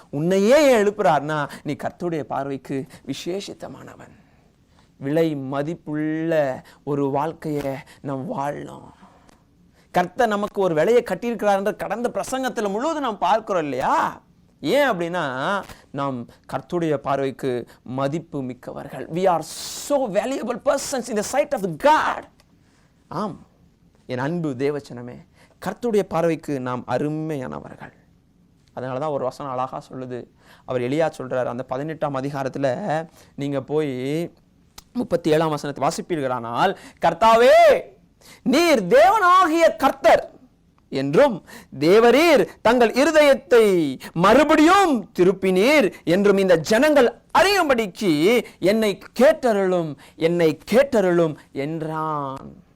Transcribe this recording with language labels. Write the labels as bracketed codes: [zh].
[ta] உன்னையே எழுப்புறார்னா நீ கர்த்தருடைய பார்வைக்கு விசேஷித்தமானவன். விலை மதிப்புள்ள ஒரு வாழ்க்கையை நாம் வாழணும். கர்த்தர் நமக்கு ஒரு விலையை கட்டியிருக்கிறார் என்ற கடந்த பிரசங்கத்தில் முழுவதும் நாம் பார்க்கிறோம் இல்லையா? ஏன் அப்படின்னா, நாம் கர்த்தருடைய பார்வைக்கு மதிப்பு மிக்கவர்கள். [en] We are so valuable persons in the sight of God. [ta] ஆம் என் அன்பு தேவச்சனமே, கர்த்தருடைய பார்வைக்கு நாம் அருமையானவர்கள். அதனால தான் ஒரு வசனம் அழகா சொல்லுது. அவர் எலியா சொல்றார், அந்த 18ஆம் அதிகாரத்தில் நீங்க போய் 37ஆம் வசனத்தை வாசிப்பீர்களானால், கர்த்தாவே நீர் தேவனாகிய கர்த்தர் என்றும் தேவரீர் தங்கள் இருதயத்தை மறுபடியும் திருப்பினீர் என்றும் இந்த ஜனங்கள் அறியும்படிக்கு என்னை கேட்டருளும், என்னை கேட்டருளும் என்றான்.